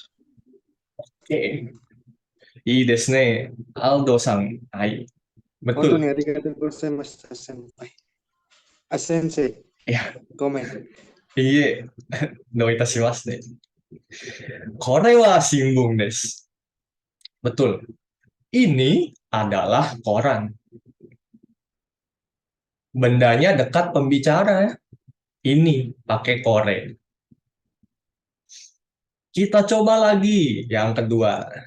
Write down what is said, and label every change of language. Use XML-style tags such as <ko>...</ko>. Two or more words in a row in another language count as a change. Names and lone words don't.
<ja>オッケー。いいですね.</ja> <id>Aldo-san. Hai. Betul.</id> <ja>本当にありがとうございました、先輩。あ、先生。いや、ごめん。いいえ。どういたしまして。これは新聞です.</ja> <id>Betul. Ini adalah koran. Bendanya dekat pembicara ya. Ini pakai kore. Kita coba lagi yang kedua.</id>